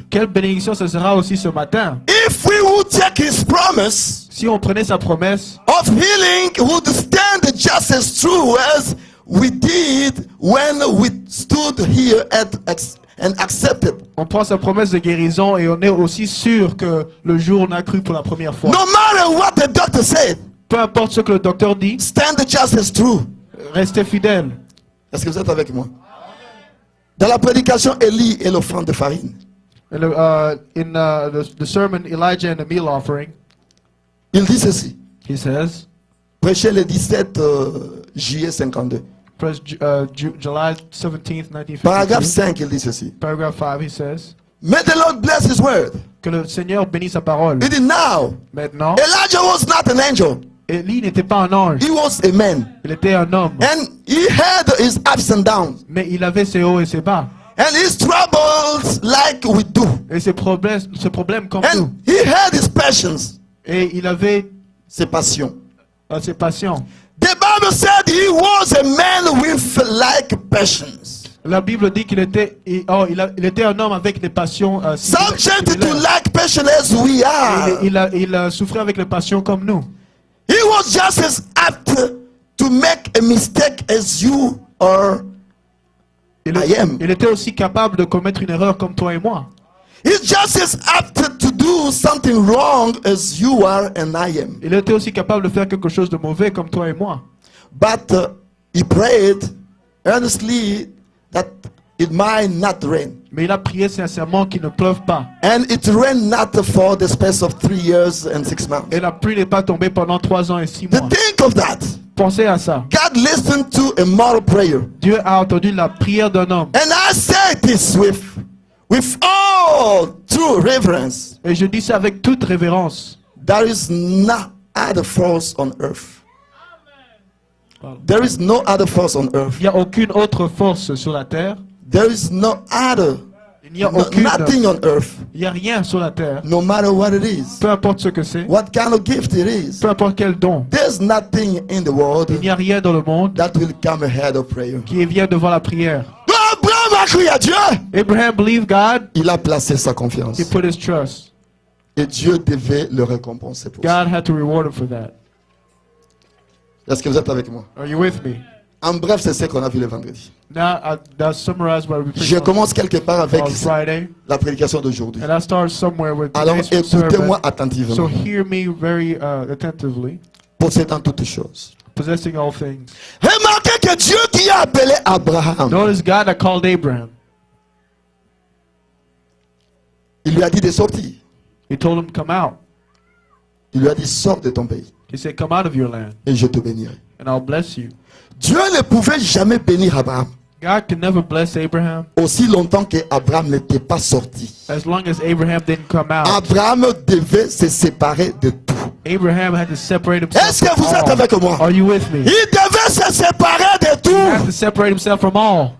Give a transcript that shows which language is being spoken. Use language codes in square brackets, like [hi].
[fr] Quelle bénédiction ce sera aussi ce matin. [en] if we would take his promise [fr] Si on prenait sa promesse [en] of healing would stand just as true as we did when we stood here and accepted. [fr] on prend sa promesse de guérison et on est aussi sûr que le jour où on a cru pour la première fois. [en] No matter what the doctor said, [fr] Peu importe ce que le docteur dit, [en] stand just as true. [fr] restez fidèle. Est-ce que vous êtes avec moi? Dans la prédication, Élie et l'offrande de farine. [en] In the sermon Elijah and the meal offering, [fr] Il dit ceci. [en] he says, [fr] prêché le 17 juillet 52. [en] July 17th, [fr] Paragraphe 5, il dit ceci. [en] Paragraph 5, he says, May the Lord bless his word. [fr] que le Seigneur bénisse sa parole. [en] He did now. [fr] Maintenant, [en] Elijah was not an angel. [fr] Élie n'était pas un ange, [en] He was a man. [fr] il était un homme. [en] And he had his ups and downs. [fr] Mais il avait ses hauts et ses bas. [en] And his troubles like we do. [fr] Et ses problèmes comme nous. [en] And he had his passions. [fr] Et il avait Ses passions. ses passions. [en] The Bible said he was a man with like passions. [fr] La Bible dit qu'il était, il était un homme avec des passions [en] Subject to [fr] similaires. [en] like passion as we are. [fr] Il a souffert avec les passions comme nous. [en] He was just as apt to make a mistake as you or I am. [fr] Il était aussi capable de commettre une erreur comme toi et moi. [en] He's just as apt to do something wrong as you are and I am. [fr] Il était aussi capable de faire quelque chose de mauvais comme toi et moi. [en] But he prayed earnestly that it might not rain. [fr] Mais il a prié sincèrement qu'il ne pleuve pas. [en] And it rained not for the space of 3 years and 6 months. [fr] Et la pluie n'est pas tombée pendant 3 ans et 6 [en] To [fr] mois. [en] think of that. [fr] Pensez à ça. [en] God listened to a mortal prayer. [fr] Dieu a entendu la prière d'un homme. [en] And I say this with all true reverence. [fr] Et je dis ça avec toute révérence. [en] There is no other force on earth. There is no other force on earth. [fr] Il n'y a aucune autre force sur la terre. [en] There is no other, [fr] Il n'y a aucune. [en] nothing on earth, [fr] Il n'y a rien sur la terre. [en] no matter what it is, [fr] Peu importe ce que c'est. [en] what kind of gift it is. [fr] Peu importe quel don. [en] There's nothing in the world [fr] Il n'y a rien dans le monde [en] that will come ahead of prayer. [fr] qui vient devant la prière. Abraham a cru à Dieu. [en] Abraham believed God. [fr] Il a placé sa confiance. [en] He put his trust. [fr] Et Dieu devait le récompenser pour ça. [en] God had to reward him for that. [fr] Est-ce que vous êtes avec moi? [en] Are you with me? [fr] En bref, c'est ce qu'on a vu le vendredi. [en] Now, that summarized what we [fr] Je [en] preached [fr] commence quelque part avec [en] on Friday. [fr] la prédication d'aujourd'hui. [en] And I start somewhere with [fr] Alors [en] today's sermon. [fr] écoutez-moi [en] So [fr] attentivement. [en] hear me very attentively. [fr] Possédant toutes choses. [en] Possessing all things. [fr] Remarquez que Dieu qui a appelé Abraham, [en] Notice God that called Abraham. [fr] il lui a dit de sortir. [en] He told him, come out. [fr] Il lui a dit, sors de ton pays [en] He said, come out of your land [fr] et je te bénirai. [en] and I'll bless you. [fr] Dieu ne pouvait jamais bénir Abraham [en] God could never bless Abraham [fr] aussi longtemps que Abraham n'était pas sorti. [en] as long as Abraham didn't come out. [fr] Abraham devait se séparer de tout. [en] Abraham had to separate himself [fr] Est-ce que [en] from [fr] vous êtes [en] all. [fr] avec moi? [en] Are you with me? [fr] Il devait se séparer de [en] He had [fr] tout [en] to separate himself from all